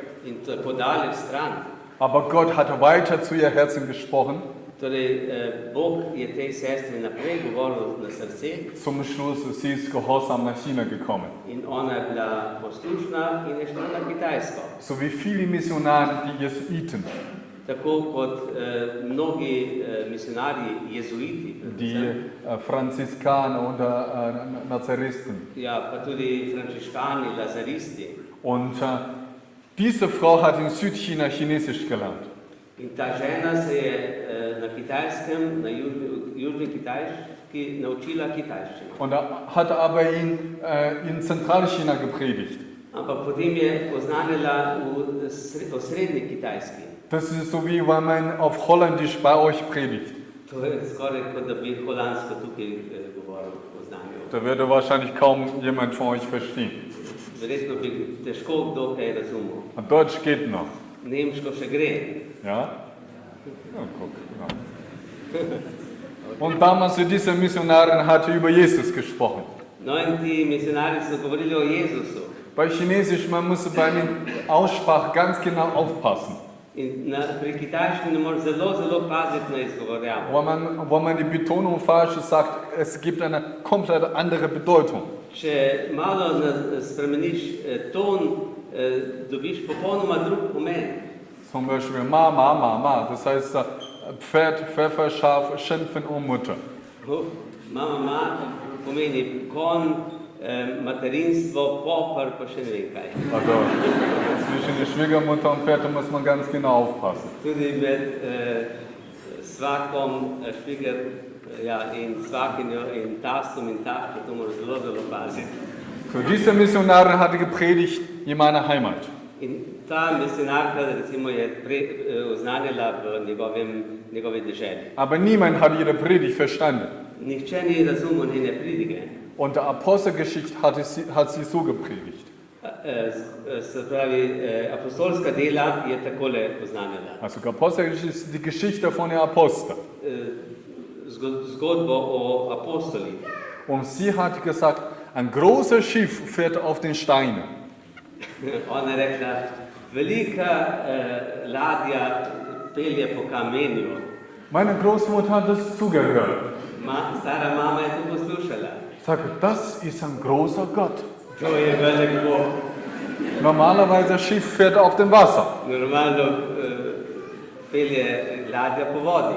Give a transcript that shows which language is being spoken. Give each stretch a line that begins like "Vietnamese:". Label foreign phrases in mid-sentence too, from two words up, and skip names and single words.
Slovenian: in to je podaleč stran.
German: Aber Gott hatte weiter zu ihr Herzen gesprochen.
Slovenian: Torej, Bog je tej sestri naprej govoril na srce
German: Zum Schluss sie ist gehorsam nach China gekommen.
Slovenian: in ona je bila poslušna in je šla na Kitajsko.
German: So wie viele Missionare, die Jesuiten,
Slovenian: Tako kot mnogi misionarji, jezuiti,
German: die Franziskaner oder Nazaristen.
Slovenian: ja, pa tudi frančiškani, lazaristi.
German: Und diese Frau hat in Südchina Chinesisch gelernt.
Slovenian: In ta žena se je na Kitajskem, na južni Kitajski, naučila kitajščino.
German: Und hat aber in Zentralchina gepredigt.
Slovenian: Ampak potem je oznanila v srednji Kitajski.
German: Das ist so wie wenn man auf Holländisch bei euch predigt.
Slovenian: To je skoraj kot da bi holandsko tukaj govoril, oznanil.
German: Da würde wahrscheinlich kaum jemand von euch verstehen.
Slovenian: Verjetno bi težko kdo kaj razumel.
German: Und Deutsch geht noch.
Slovenian: Nemško še gre.
German: Ja? Ja, guck. Ja. Und damals diese Missionarin hatte über Jesus gesprochen.
Slovenian: No in ti misionarji so govorili o Jezusu.
German: Bei Chinesisch, man muss bei der Aussprache ganz genau aufpassen.
Slovenian: In pri kitajščini moraš zelo paziti na izgovorjavo.
German: Wenn man die Betonung falsch sagt, es gibt eine komplett andere Bedeutung.
Slovenian: Če malo spremeniš ton, dobiš popolnoma drug pomen.
German: Zum Beispiel Ma, das heißt Pferd, Pfeffer, Schaf, Schimpfen und Mutter.
Slovenian: Mama pomeni konj, materinstvo, popar, pa še ne vem kaj.
German: Also zwischen der Schwiegermutter und Pferd muss man ganz genau aufpassen.
Slovenian: Tudi med svakom, šviger, in svakinjo in tastom in taško, to moraš zelo paziti.
German: So, diese Missionarin hatte gepredigt in meiner Heimat.
Slovenian: In ta misionarka recimo je oznanila v njegovi deželi.
German: Aber niemand hat ihre Predigt verstanden.
Slovenian: Nihče ni razumel njene pridige.
German: Und der Apostelgeschichte hat sie so gepredigt.
Slovenian: Se pravi, apostolska dela je takole oznanila.
German: Also Apostelgeschichte ist die Geschichte von den Aposteln.
Slovenian: Zgodbo o apostolih.
German: Und sie hat gesagt, ein großes Schiff fährt auf den Steinen.
Slovenian: Ona je rekla, velika ladja pelje po kamenju.
German: Meine Großmutter hat das zugehört.
Slovenian: Stara mama je to poslušala.
German: Ich sage, das ist ein großer Gott.
Slovenian: To je velik Bog.
German: Normalerweise das Schiff fährt auf dem Wasser.
Slovenian: Normalno pelje ladja po vodi.